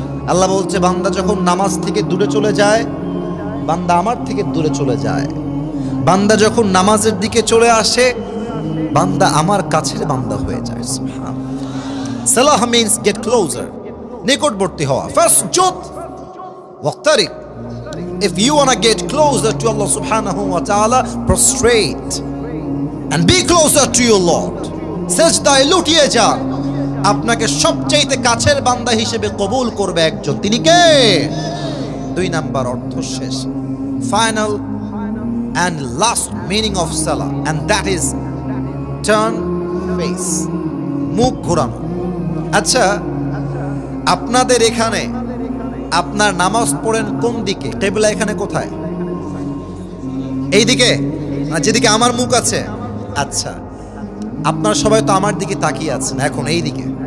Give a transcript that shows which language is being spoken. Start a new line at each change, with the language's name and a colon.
Bangla: আল্লাহ বলছে, বান্দা যখন নামাজ থেকে দূরে চলে যায়, বান্দা আমার থেকে দূরে চলে যায়। বান্দা যখন নামাজের দিকে চলে আসে, বান্দা আমার কাছের বান্দা হয়ে যায়।
English: salah means get closer,
Bangla: নিকটবর্তী হওয়া।
Arabic: ফাসজুদ ওয়াক্তারিব,
English: if you want to get closer to Allah subhanahu wa ta'ala, prostrate and be closer to your Lord.
Bangla: সেজদায় লুটিয়ে যান, আপনাকে সবচেয়ে কাছের বান্দা হিসেবে কবুল করবে একজন, তিনি কে? 2 নাম্বার অর্থ শেষ,
English: final and last meaning of salah, and that is turn face,
Bangla: মুখ ঘোরানো। আচ্ছা, আপনাদের এখানে আপনার নামাজ পড়েন কোন দিকে? কিবলা এখানে কোথায়? এই দিকে, না যেদিকে আমার মুখ আছে? আচ্ছা, আপনারা সবাই তো আমার দিকে তাকিয়ে আছেন এখন, এই দিকে।